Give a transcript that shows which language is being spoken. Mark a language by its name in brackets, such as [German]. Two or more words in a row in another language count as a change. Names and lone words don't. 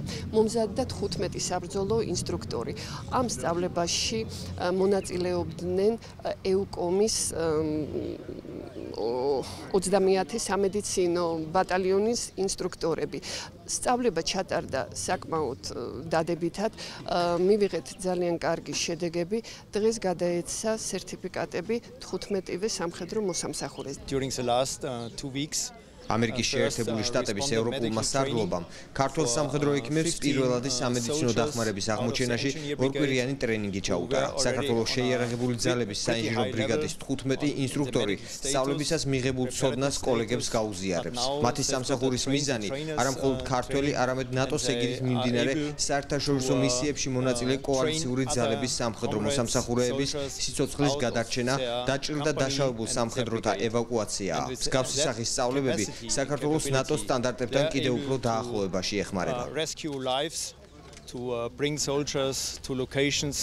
[Georgian] მომზადდა 15 საბრძოლო ინსტრუქტორი. ამ სწავლებაში მონაწილეობდნენ ეუკომის 30-ათი სამედიცინო ბატალიონის ინსტრუქტორები. სწავლება ჩატარდა საკმაოდ დადებითად, მივიღეთ ძალიან კარგი შედეგები. დღეს გადაეცა სერტიფიკატები 15-ვე სამხედრო მოსამსახურეს. [English] During the last 2 weeks [Georgian] ამერიკის შეერთებული შტატების ევროპულმა სარდლობამ ქართულ სამხედრო ექიმებს პირველადი სამედიცინო დახმარების აღმოჩენაში ორკვირიანი ტრენინგი ჩაუტარა. საქართველოს შეიარაღებული ძალების საინჟინრო ბრიგადის 15 ინსტრუქტორი სწავლებისას მიღებულ ცოდნას კოლეგებს გაუზიარებს. მათი სამსახურის მიზანი არა მხოლოდ ქართველი, არამედ ნატოს ეგიდით მიმდინარე საერთაშორისო მისიებში მონაწილე კოალიციური ძალების სამხედრო მოსამსახურეების სიცოცხლის გადარჩენა, დაჭრილ და დაშავებულ სამხედროთა ევაკუაციაა. მსგავსი სახის სწავლებები საქართველოს ნატოს სტანდარტებთან კიდევ უფრო დაახლოებაში ეხმარება. [English] Rescue lives to bring soldiers to locations